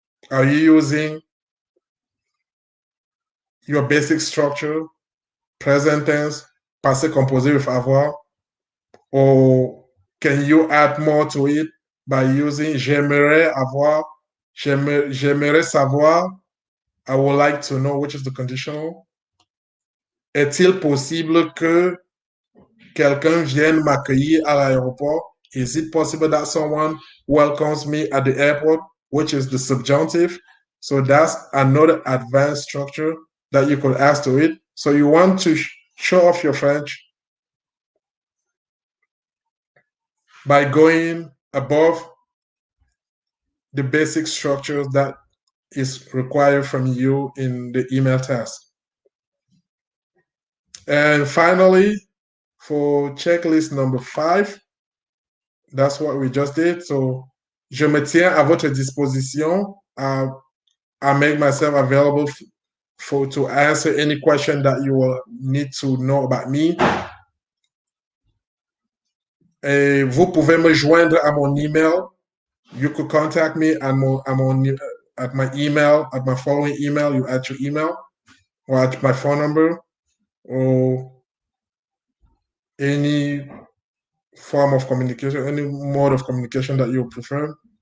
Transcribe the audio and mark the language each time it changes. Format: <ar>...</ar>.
<en>Are you using your basic structure, present tense, passé composé with avoir, or can you add more to it by using</en> <fr>j'aimerais savoir,</fr> <en>I would like to know, which is the conditional.</en> <fr>Est-il possible que quelqu'un vienne m'accueillir à l'aéroport?</fr> <en>Is it possible that someone welcomes me at the airport, which is the subjunctive? So that's another advanced structure that you could add to it. So you want to show off your French by going above the basic structures that is required from you in the email task. And finally, for checklist number 5, that's what we just did.</en> <fr>So, je me tiens à votre disposition.</fr> <en>I make myself available to answer any question that you will need to know about me.</en> <fr>Et vous pouvez me joindre à mon email.</fr> <en>You could contact me at my email, at my following email. You add your email or at my phone number or any form of communication, any mode of communication that you prefer.</en>